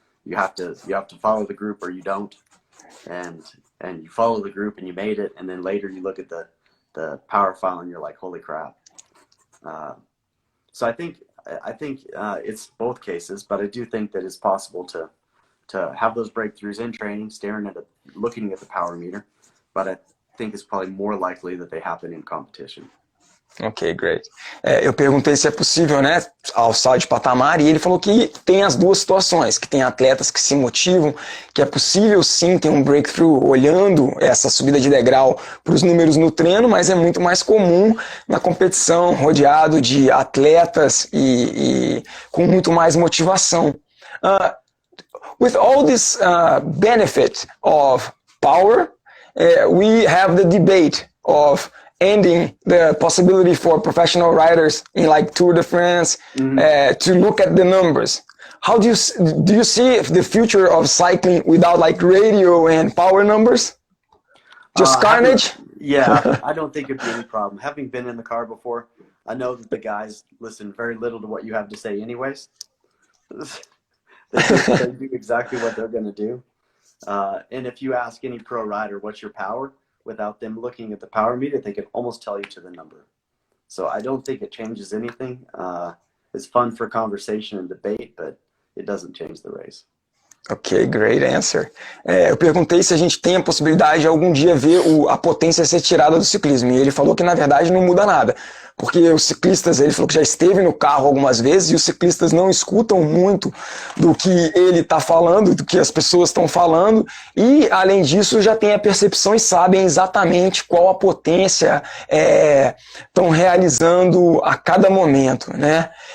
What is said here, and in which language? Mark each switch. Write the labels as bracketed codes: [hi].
[en] You have to follow the group or you don't. And you follow the group and you made it, and then later you look at the power file and you're like, holy crap. So I think it's both cases, but I do think that it's possible to have those breakthroughs in training, looking at the power meter, but I think it's probably more likely that they happen in competition. Ok, great. [pt] Eu perguntei se é possível, né, alçar de patamar, e ele falou que tem as duas situações, que tem atletas que se motivam, que é possível sim ter um breakthrough olhando essa subida de degrau para os números no treino, mas é muito mais comum na competição, rodeado de atletas e com muito mais motivação. [en] With all this benefit of power, we have the debate of ending the possibility for professional riders in like Tour de France to look at the numbers. How do you see the future of cycling without like radio and power numbers? Just carnage? Yeah, I don't think it'd be any problem. Having been in the car before, I know that the guys listen very little to what you have to say anyways. They do exactly what they're going to do. And if you ask any pro rider, what's your power? Without them looking at the power meter, they can almost tell you to the number. So I don't think it changes anything. It's fun for conversation and debate, but it doesn't change the race. Ok, great answer. [pt] Eu perguntei se a gente tem a possibilidade de algum dia ver a potência ser tirada do ciclismo, e ele falou que na verdade não muda nada, porque os ciclistas, ele falou que já esteve no carro algumas vezes, e os ciclistas não escutam muito do que ele está falando, do que as pessoas estão falando, e além disso já tem a percepção e sabem exatamente qual a potência estão realizando a cada momento, né?